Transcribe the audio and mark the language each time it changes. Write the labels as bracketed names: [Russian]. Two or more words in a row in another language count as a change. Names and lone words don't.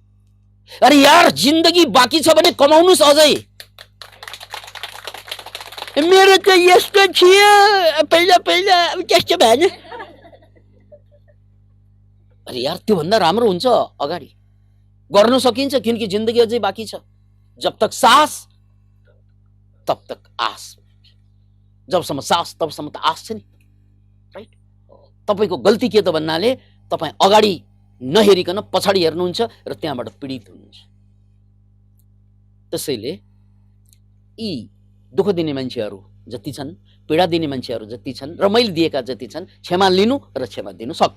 [Nepali] अरे यार, जिन्दगी बाँकी छ भने कमाउनुहोस् अझै। मेरो त यस्तो थियो पहिला पहिला, अब त्यस्तो भएन। अरे यार, त्योभन्दा राम्रो हुन्छ अगाडि गर्न सकिन्छ, किनकि जिन्दगी अझै बाँकी छ। [Hindi] जब तक सास तब तक आस, [Nepali] जबसम्म सास तबसम्म त आस छ नि, राइट? तपाईँको गल्ती के त भन्नाले तपाईँ अगाडि नहेरिकन पछाडि हेर्नुहुन्छ र त्यहाँबाट पीडित हुनुहुन्छ। त्यसैले यी दुःख दिने मान्छेहरू जति छन्, पीडा दिने मान्छेहरू जति छन्, र मैले दिएका जति छन्, क्षमा लिनु र क्षमा दिनु, सक्यो।